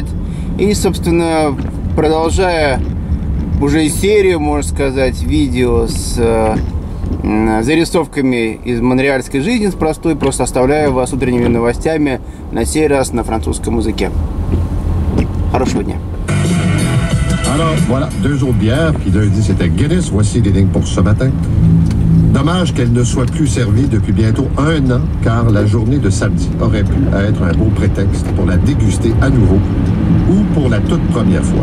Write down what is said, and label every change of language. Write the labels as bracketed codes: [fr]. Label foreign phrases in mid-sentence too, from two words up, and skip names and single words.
[ru] И, собственно, продолжая уже серию, можно сказать, видео с зарисовками из монреальской жизни, с простой, просто оставляю вас утренними новостями, на сей раз на французском языке. Хорошего dня! [fr] Alors, voilà, 2 autres bières, puis lundi, c'était Guinness. Voici les lignes pour ce matin. Dommage qu'elle ne soit plus servie depuis bientôt 1 an, car la journée de samedi aurait pu être un beau prétexte pour la déguster à nouveau, ou pour la toute première fois.